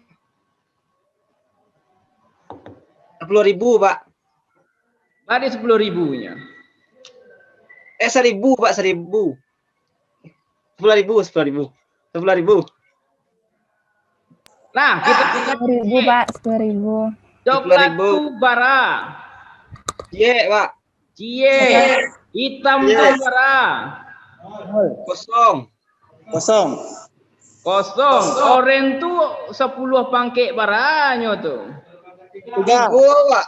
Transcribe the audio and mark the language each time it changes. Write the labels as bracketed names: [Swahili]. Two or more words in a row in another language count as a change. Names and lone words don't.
[Indonesian] 10.000, Pak. Balik 10.000-nya. 1.000, Pak. 1.000. 10.000. 10.000. Nah, kita 10.000 Pak, 10.000. coklat 10.000. [Minangkabau] tu bara. [Indonesian] Cie, Pak. [Minangkabau] Cie. Hitam tu bara. [Indonesian] Kosong. Kosong. [Minangkabau] Oren tu 10 pangkek baranyo tu. [Indonesian] 3, Pak.